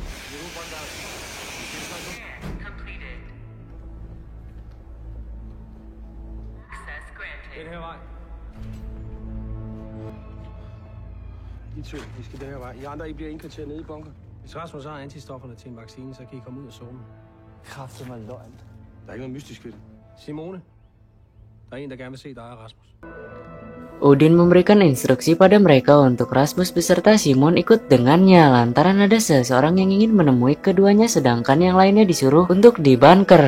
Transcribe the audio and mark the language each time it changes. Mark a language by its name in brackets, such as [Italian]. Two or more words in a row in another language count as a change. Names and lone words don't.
[English] Completed. Access granted. [Danish] Den her vej. De to, vi skal den her vej. I andre, I bliver indkvarteret nede i bunker. Hvis Rasmus har antistofferne til en vaccine, så kan I komme ud af zonen. Kræfter mig løgn. Der er ikke noget mystisk ved det. Simone, der er en, der gerne vil se dig og Rasmus. [Indonesian] Udin memberikan instruksi pada mereka untuk Rasmus beserta Simon ikut dengannya, lantaran ada seseorang yang ingin menemui keduanya, sedangkan yang lainnya disuruh untuk di bunker.